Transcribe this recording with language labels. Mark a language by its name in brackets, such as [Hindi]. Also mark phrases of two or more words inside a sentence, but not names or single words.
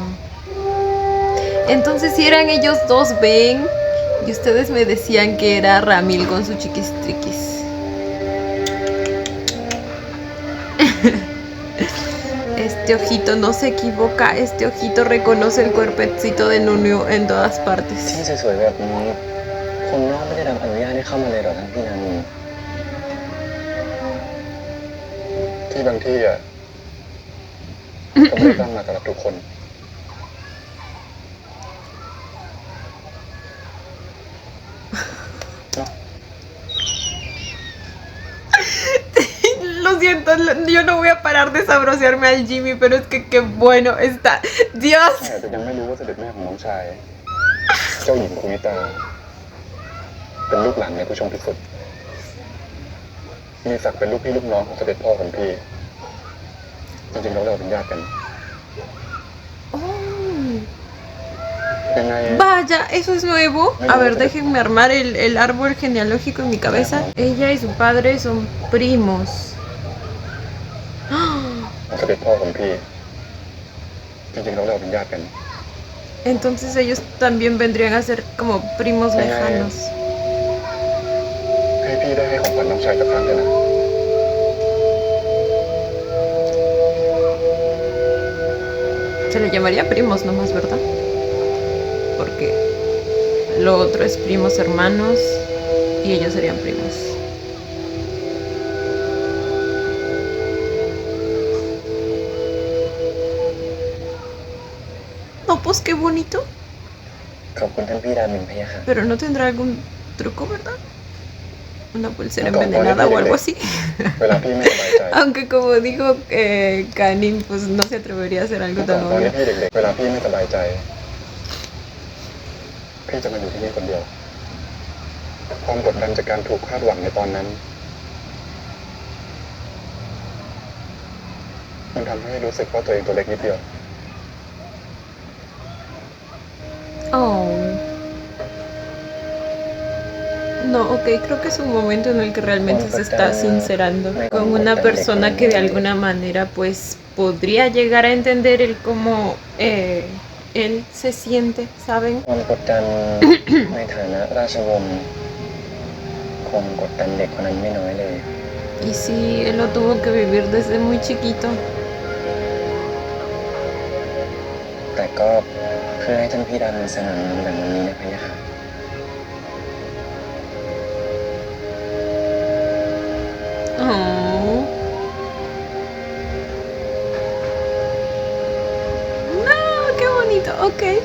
[Spanish] Entonces si eran ellos dos, ven. Y ustedes me decían que era Ramil con su chiquistriquis. Este ojito no se equivoca. Este ojito reconoce el cuerpecito de Nunio en todas [Thai] ที่ [Spanish] partes. [Thai] สวยๆแบบนี้คนนอกไม่ได้รับอนุญาตให้เข้ามาเลยเหรอท่านพี่รามินที่บางที่อ่ะ ก็ไม่ได้ตั้งมาสำหรับทุกคน [Spanish] Lo siento, yo no voy a parar de sabrosearme al Jimmy, pero es que qué bueno está. Dios. [Thai] แต่อาจจะยังไม่รู้ว่าเสด็จแม่ของน้องชาย เจ้าหญิงคุณนิตา เป็นลูกหลานในผู้ชมที่สุด มีศักดิ์เป็นลูกพี่ลูกน้องของเสด็จพ่อของพี่ จริงๆแล้วเราเป็นญาติกัน Oh. ยังไง [Spanish] Vaya, eso es nuevo. A ver, déjenme armar el árbol genealógico en mi cabeza. Ella y su padre son primos. [Thai] ของเสด็จพ่อของพี่ จริงๆแล้วเราเป็นญาติกัน [Spanish] Entonces ellos también vendrían a ser como primos lejanos. [Thai] ให้พี่ได้ให้ของขวัญน้องชายสักครั้งเถอะนะ [Spanish] Se le llamaría primos nomás, ¿verdad? Porque lo otro es primos hermanos y ellos serían primos. No, pues qué bonito. [Thai] ขอบคุณท่านพี่รามินพะยะค่ะ [Spanish] Pero no tendrá algún truco, ¿verdad? Una pulsera envenenada o algo así. [Thai] เวลาพี่ไม่สบายใจ [Spanish] Aunque como dijo Kanin, pues no se atrevería a hacer algo [Thai] ตอน [Spanish] tan [Thai] ตอนนี้ [Spanish] obvio. [Thai] พี่เด็กๆ เวลาพี่ไม่สบายใจ พี่จะมาอยู่ที่นี่คนเดียว ความกดดันจากการถูกคาดหวังในตอนนั้น มันทำให้รู้สึกว่าตัวเองตัวเล็กนิดเดียว Oh. [Spanish] No, ok, creo que es un momento en el que realmente se está sincerando con una persona que de alguna manera pues podría llegar a entender el cómo él se siente, ¿saben? [Thai] ความกดดัน ในฐานะราชวงศ์คงกดดันเด็กคนนั้นไม่น้อยเลย [Spanish] Y sí, él lo tuvo que vivir desde muy chiquito. [Thai] แต่ก็เพื่อให้ท่านพี่รามินสนองแบบนี้นะพะยะค่ะ Oh. [Spanish] No, qué bonito. Ok.